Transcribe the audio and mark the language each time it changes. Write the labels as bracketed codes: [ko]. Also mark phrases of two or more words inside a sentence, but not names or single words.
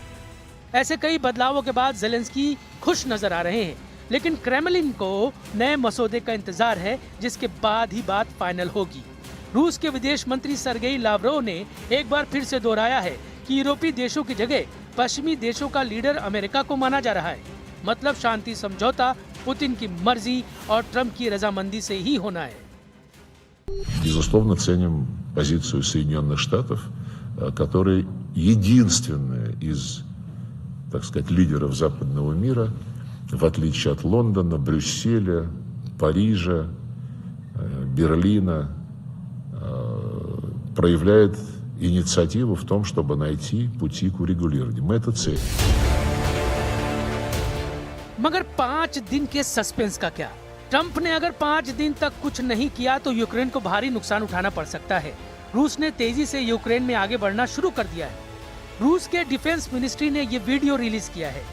[hi] ऐसे कई बदलावों के बाद ज़ेलेंस्की खुश नजर आ रहे हैं, लेकिन क्रेमलिन को नए मसौदे का इंतजार है, जिसके बाद ही बात फाइनल होगी। रूस के विदेश मंत्री सर्गेई लावरोव ने एक बार फिर से दोहराया है कि यूरोपीय देशों की जगह पश्चिमी देशों का लीडर अमेरिका को माना जा रहा है। मतलब शांति समझौता पुतिन की मर्जी और ट्रंप की रजामंदी से ही होना है। [ru] Безусловно, ценим позицию Соединенных Штатов, которые единственные из, так сказать, лидеров западного мира, в отличие от Лондона, Брюсселя, Парижа, Берлина, проявляет инициативу в том, чтобы найти пути к урегулированию. Мы это ценим. [hi] मगर 5 दिन के सस्पेंस का क्या? ट्रंप ने अगर 5 दिन तक कुछ नहीं किया तो यूक्रेन को भारी नुकसान उठाना पड़ सकता है। रूस ने तेजी से यूक्रेन में आगे बढ़ना शुरू कर दिया है। रूस के [en] defence ministry [hi] ने ये [en] video release [hi] किया है।